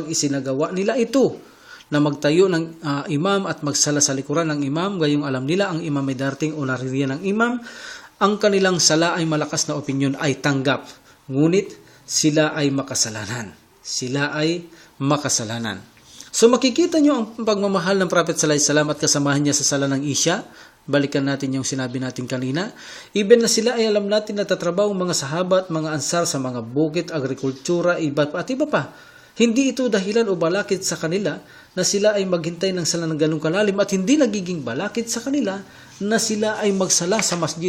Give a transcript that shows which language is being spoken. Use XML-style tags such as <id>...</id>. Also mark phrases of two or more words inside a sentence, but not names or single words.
<tl>Ngunit kapag isinagawa nila ito na magtayo ng imam at magsala sa likuran ng imam, gayong alam nila ang imam ay darating o naririyan ng imam, ang kanilang sala ay malakas na opinyon ay tanggap, ngunit sila ay makasalanan. Sila ay makasalanan. So makikita nyo ang pagmamahal ng Prophet</tl> <ar>صلى الله عليه وسلم</ar> <tl>at kasamahan niya sa sala ng Isya. Balikan natin yung sinabi natin kanina. Even na sila ay alam natin na tatrabaho mga sahabat, mga ansar sa mga bukit, agrikultura, at iba pa. Hindi ito dahilan o balakid sa kanila na sila ay maghintay ng sala ng ganung kalalim at hindi nagiging balakid sa kanila na sila ay magsala sa masjid.</tl>